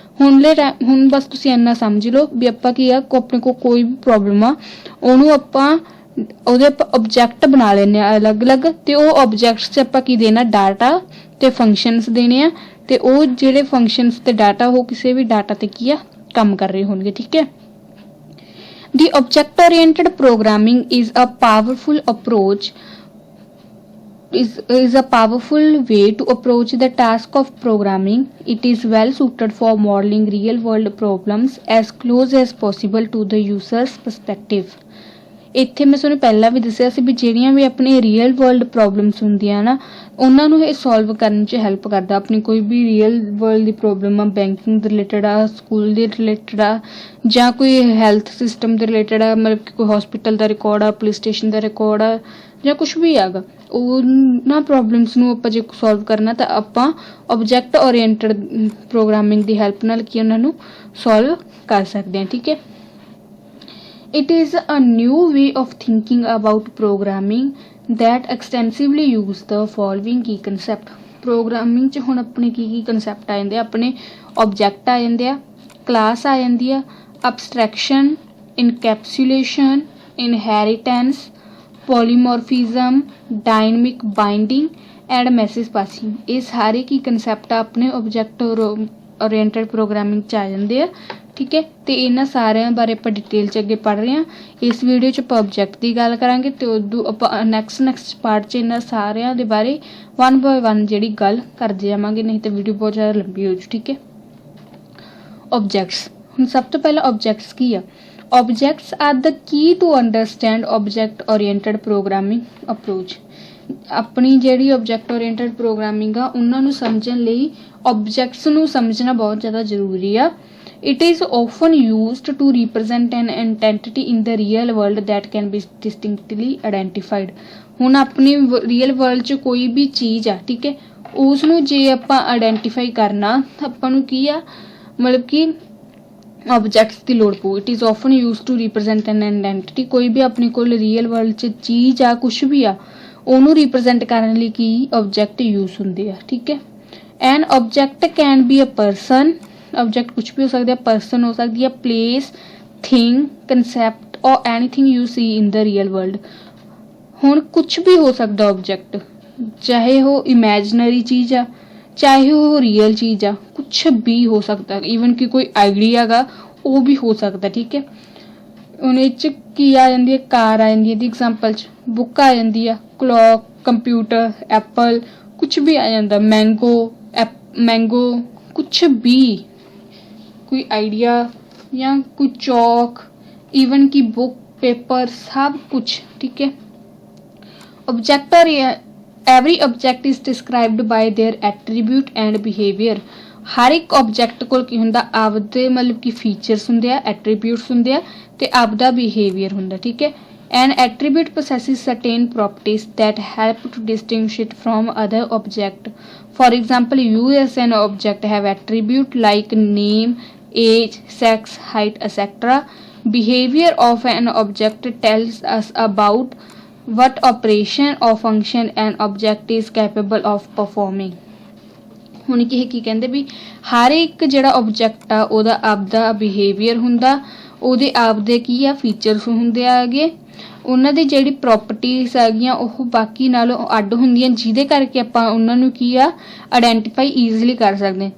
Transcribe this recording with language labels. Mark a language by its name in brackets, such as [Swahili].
[Punjabi] ਹੁਣ ਬਸ ਤੁਸੀਂ ਇੰਨਾ ਸਮਝ ਲਓ ਵੀ ਆਪਾਂ ਕੀ ਆ, ਆਪਣੇ ਕੋਲ ਕੋਈ ਵੀ ਪ੍ਰੋਬਲਮ ਆ ਉਹਨੂੰ ਆਪਾਂ ਉਹਦੇ ਆਪਾਂ ਆਬਜੈਕਟ ਬਣਾ ਲੈਂਦੇ ਆ ਅਲੱਗ-ਅਲੱਗ ਤੇ ਉਹ ਆਬਜੈਕਟਸ 'ਚ ਆਪਾਂ ਕੀ ਦੇਣਾ, ਡਾਟਾ ਤੇ ਫੰਕਸ਼ਨਸ ਦੇਣੇ ਆ ਤੇ ਉਹ ਜਿਹੜੇ ਫੰਕਸ਼ਨਸ ਤੇ ਡਾਟਾ ਉਹ ਕਿਸੇ ਵੀ ਡਾਟਾ ਤੇ ਕੀ ਆ ਕੰਮ ਕਰ ਰਹੇ ਹੋਣਗੇ। ਠੀਕ ਹੈ, [English] The object oriented programming is a powerful approach is a powerful way to approach the task of programming. It is well suited for modeling real world problems as close as possible to the user's perspective। [Punjabi] ਇੱਥੇ ਮੈਂ ਤੁਹਾਨੂੰ ਪਹਿਲਾਂ ਵੀ ਦੱਸਿਆ ਸੀ ਵੀ ਜਿਹੜੀਆਂ ਵੀ ਆਪਣੇ real world problems ਹੁੰਦੀਆਂ ਨਾ ਉਹਨਾਂ ਨੂੰ ਇਹ ਸੋਲਵ ਕਰਨ 'ਚ ਹੈਲਪ ਕਰਦਾ। ਆਪਣੀ ਕੋਈ ਵੀ ਰੀਅਲ ਵਰਲਡ ਦੀ ਪ੍ਰੋਬਲਮ ਆ, ਬੈਂਕਿੰਗ ਦੇ ਰਿਲੇਟਡ ਆ, ਸਕੂਲ ਦੇ ਰਿਲੇਟਡ ਆ, ਜਾਂ ਕੋਈ ਹੈਲਥ ਸਿਸਟਮ ਦੇ ਰਿਲੇਟਡ ਆ, ਮਤਲਬ ਕਿ ਕੋਈ ਹਸਪੀਟਲ ਦਾ ਰਿਕਾਰਡ ਆ, ਪੁਲਿਸ ਸਟੇਸ਼ਨ ਦਾ ਰਿਕਾਰਡ ਆ, ਜਾਂ ਕੁਛ ਵੀ ਹੈਗਾ, ਉਹਨਾਂ ਪ੍ਰੋਬਲਮਸ ਨੂੰ ਆਪਾਂ ਜੇ ਸੋਲਵ ਕਰਨਾ ਤਾਂ ਆਪਾਂ ਆਬਜੈਕਟ ਓਰੀਐਂਟਡ ਪ੍ਰੋਗਰਾਮਿੰਗ ਦੀ ਹੈਲਪ ਨਾਲ ਕੀ ਉਹਨਾਂ ਨੂੰ ਸੋਲਵ ਕਰ ਸਕਦੇ ਹਾਂ। ਠੀਕ ਹੈ, [English] it is a new way of thinking about programming that extensively use the following key concept। [Punjabi] Programming 'ਚ ਹੁਣ ਆਪਣੇ ਕੀ ਕਨਸੈਪਟ ਆ ਜਾਂਦੇ ਆ, ਆਪਣੇ ਆਬਜੈਕਟ ਆ ਜਾਂਦੇ ਆ, ਕਲਾਸ ਆ ਜਾਂਦੀ ਆ, ਅਬਸਟਰੈਕਸ਼ਨ, ਇਨਕੈਪਸੂਲੇਸ਼ਨ, inheritance, ਪੋਲੀਮੋਰਫਿਜ਼ਮ, dynamic binding and message passing. ਇਹ ਸਾਰੇ ਕੀ ਕਨਸੈਪਟ ਆ ਆਪਣੇ ਆਬਜੈਕਟ ਓਰੀਐਂਟਡ ਪ੍ਰੋਗਰਾਮਿੰਗ 'ਚ ਆ ਜਾਂਦੇ ਆ। ਠੀਕ ਹੈ, ਤੇ ਇਹਨਾਂ ਸਾਰਿਆਂ ਬਾਰੇ ਆਪਾਂ ਡਿਟੇਲ 'ਚ ਅੱਗੇ ਪੜ੍ਹ ਰਹੇ ਹਾਂ। ਇਸ ਵੀਡੀਓ 'ਚ ਆਪਾਂ ਆਬਜੈਕਟ ਦੀ ਗੱਲ ਕਰਾਂਗੇ ਤੇ ਉਦੋਂ ਆਪਾਂ ਨੈਕਸਟ ਪਾਰਟ 'ਚ ਇਹਨਾਂ ਸਾਰਿਆਂ ਦੇ ਬਾਰੇ 1 by 1 ਜਿਹੜੀ ਗੱਲ ਕਰਦੇ ਜਾਵਾਂਗੇ, ਨਹੀਂ ਤਾਂ ਵੀਡੀਓ ਬਹੁਤ ਜ਼ਿਆਦਾ ਲੰਬੀ ਹੋ ਜੂ। ਠੀਕ ਹੈ, ਆਬਜੈਕਟਸ। ਹੁਣ ਸਭ ਤੋਂ ਪਹਿਲਾਂ ਆਬਜੈਕਟਸ ਕੀ ਆ? [English] Objects are the key to understand object oriented programming approach. [Punjabi] ਆਪਣੀ ਜਿਹੜੀ ਆਬਜੈਕਟ ਓਰੀਐਂਟਡ ਪ੍ਰੋਗਰਾਮਿੰਗ ਆ ਉਹਨਾਂ ਨੂੰ ਸਮਝਣ ਲਈ ਆਬਜੈਕਟਸ ਨੂੰ ਸਮਝਣਾ ਬਹੁਤ ਜ਼ਿਆਦਾ ਜ਼ਰੂਰੀ ਆ। [English] It is often used to represent an entity in the real world that can be distinctly identified। [Punjabi] ਹੁਣ ਆਪਣੀ ਰੀਅਲ ਵਰਲਡ 'ਚ ਕੋਈ ਵੀ ਚੀਜ਼ ਆ, ਠੀਕ ਹੈ, ਉਸ ਨੂੰ ਜੇ ਆਪਾਂ ਆਇਡੈਂਟੀਫਾਈ ਕਰਨਾ ਤਾਂ ਆਪਾਂ ਨੂੰ ਕੀ ਆ, ਮਤਲਬ ਕਿ ਆਬਜੈਕਟਸ ਦੀ ਲੋੜ ਪਊ। [English] It is often used to represent an identity। [Punjabi] ਕੋਈ ਵੀ ਆਪਣੇ ਕੋਲ ਰੀਅਲ ਵਰਲਡ 'ਚ ਚੀਜ਼ ਆ, ਕੁਛ ਵੀ ਆ, ਉਹਨੂੰ ਰਿਪਰੈਜ਼ੈਂਟ ਕਰਨ ਲਈ ਕੀ ਆਬਜੈਕਟ ਯੂਜ਼ ਹੁੰਦੇ ਆ। ਠੀਕ ਹੈ, [English] An object can be a person. [Punjabi] Object ਕੁਛ ਵੀ ਹੋ ਸਕਦਾ ਹੈ, ਪਰਸਨ ਹੋ ਸਕਦੀ ਹੈ, [English] Place, thing, concept or anything you see in the real world. [Punjabi] ਹੁਣ ਕੁਛ ਵੀ ਹੋ ਸਕਦਾ ਆਬਜੈਕਟ, ਚਾਹੇ ਉਹ ਇਮੈਜਨਰੀ ਚੀਜ਼ ਆ, ਚਾਹੇ ਉਹ ਰੀਅਲ ਚੀਜ਼ ਆ, ਕੁਛ ਵੀ ਹੋ ਸਕਦਾ। ਈਵਨ ਕਿ ਕੋਈ ਆਈਡੀਆ ਗਾ ਉਹ ਵੀ ਹੋ ਸਕਦਾ। ਠੀਕ ਹੈ, ਉਹਦੇ 'ਚ ਕੀ ਆ ਜਾਂਦੀ ਹੈ, ਕਾਰ ਆ ਜਾਂਦੀ ਹੈ ਦੀ ਐਗਜ਼ਾਮਪਲ 'ਚ, ਬੁੱਕ ਆ ਜਾਂਦੀ ਆ, ਕਲੌਕ, ਕੰਪਿਊਟਰ, ਐਪਲ, ਕੁਛ ਵੀ ਆ ਜਾਂਦਾ, ਮੈਂਗੋ, ਕੁਛ ਵੀ, ਕੋਈ ਆਈਡੀਆ ਜਾਂ ਕੋਈ ਚੌਕ, ਈਵਨ ਕਿ ਬੁੱਕ, ਪੇਪਰ, ਸਭ ਕੁਛ। ਠੀਕ ਹੈ, [English] Object every object is described by their attribute and behaviour. [Punjabi] ਹਰ ਇੱਕ ਆਬਜੈਕਟ ਕੋਲ ਕੀ ਹੁੰਦਾ, ਆਪਦੇ ਮਤਲਬ ਕਿ ਫੀਚਰਸ ਹੁੰਦੇ ਆ, ਐਟਰੀਬਿਊਟਸ ਹੁੰਦੇ ਆ ਤੇ ਆਪਦਾ ਬਿਹੇਵੀਅਰ ਹੁੰਦਾ। ਠੀਕ ਹੈ, [English] an attribute possesses certain properties that help to distinguish it from other object. For example, you as an object have attribute like name, age, sex, height, etc. Behavior of an object tells us about what operation or function an object is capable of performing। [Punjabi] ਹੁਣ ਕੀ ਕਹਿੰਦੇ ਵੀ ਹਰ ਇੱਕ ਜਿਹੜਾ object ਆ ਉਹਦਾ ਆਪਦਾ behaviour ਹੁੰਦਾ, ਉਹਦੇ ਆਪਦੇ ਕੀ ਆ ਫੀਚਰਸ ਹੁੰਦੇ ਆਗੇ, ਉਹਨਾਂ ਦੀ ਜਿਹੜੀ ਪ੍ਰੋਪਰਟੀਜ਼ ਹੈਗੀਆਂ ਉਹ ਬਾਕੀ ਨਾਲੋਂ ਅੱਡ ਹੁੰਦੀਆਂ, ਜਿਹਦੇ ਕਰਕੇ ਆਪਾਂ ਉਹਨਾਂ ਨੂੰ ਕੀ ਆ ਆਇਡੈਂਟੀਫਾਈ ਈਜ਼ੀਲੀ ਕਰ ਸਕਦੇ ਹਾਂ।